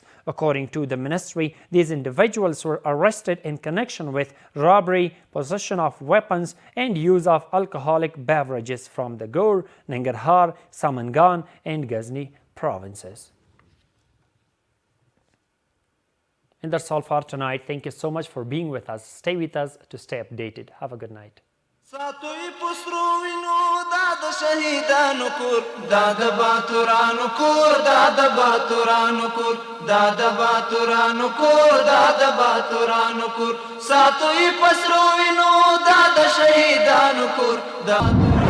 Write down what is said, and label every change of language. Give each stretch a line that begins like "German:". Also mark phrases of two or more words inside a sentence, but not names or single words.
English: According to the ministry, these individuals were arrested in connection with robbery, possession of weapons, and use of alcoholic beverages from the Ghor, Nangarhar, Samangan, and Ghazni provinces. And that's all for tonight. Thank you so much for being with us. Stay with us to stay updated. Have a good night.
Pashto: ساتوی پسرو وینو دا د شهیدانو کور دا د باتورانو کور دا د باتورانو کور دا د باتورانو کور دا د باتورانو کور ساتوی پسرو وینو دا د شهیدانو کور دا